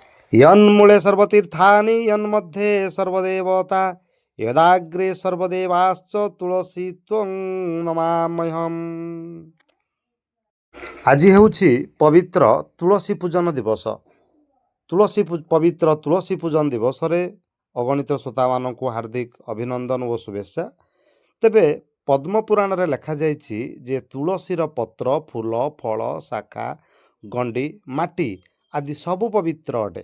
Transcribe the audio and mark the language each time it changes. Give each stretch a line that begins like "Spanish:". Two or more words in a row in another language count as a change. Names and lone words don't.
Sanskrit: यन्मूले सर्वतीर्थानि यन्मध्ये सर्वदेवता यदाग्रे सर्वदेवाश्च तुलसी त्वं नमाम्यहम्।
Odia: ଆଜି ହେଉଛି ପବିତ୍ର ତୁଳସୀ ପୂଜନ ଦିବସ। ପବିତ୍ର ତୁଳସୀ ପୂଜନ ଦିବସରେ ଅଗଣିତ ଶ୍ରୋତାମାନଙ୍କୁ ହାର୍ଦ୍ଦିକ ଅଭିନନ୍ଦନ ଓ ଶୁଭେଚ୍ଛା। ତେବେ ପଦ୍ମପୁରାଣରେ ଲେଖାଯାଇଛି ଯେ ତୁଳସୀର ପତ୍ର, ଫୁଲ, ଫଳ, ଶାଖା, ଗଣ୍ଡି, ମାଟି ଆଦି ସବୁ ପବିତ୍ର ଅଟେ।